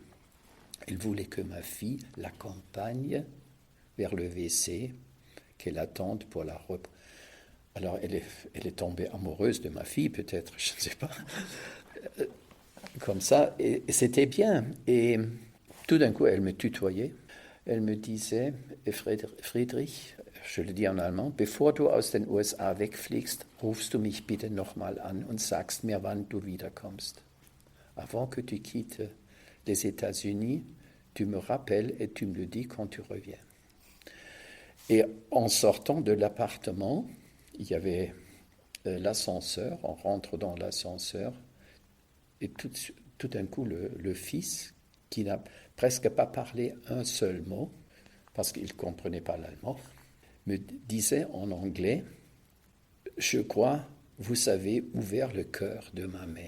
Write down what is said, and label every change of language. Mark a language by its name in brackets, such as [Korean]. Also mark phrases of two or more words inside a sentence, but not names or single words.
[French] Elle voulait que ma fille l'accompagne vers le WC, qu'elle attende pour la reprendre. Alors, elle est tombée amoureuse de ma fille, peut-être, je ne sais pas. Comme ça, et c'était bien. Et tout d'un coup, elle me tutoyait. Elle me disait, Friedrich, je le dis en allemand, [German] bevor du aus den USA wegfliegst, rufst du mich bitte nochmal an und sagst mir, wann du wiederkommst. [French] Avant que tu quittes les États-Unis, tu me rappelles et tu me le dis quand tu reviens. Et en sortant de l'appartement, il y avait l'ascenseur, on rentre dans l'ascenseur, et tout d'un coup, le fils, qui n'a presque pas parlé un seul mot, parce qu'il ne comprenait pas l'allemand, me disait en anglais, « Je crois, vous avez ouvert le cœur de ma mère.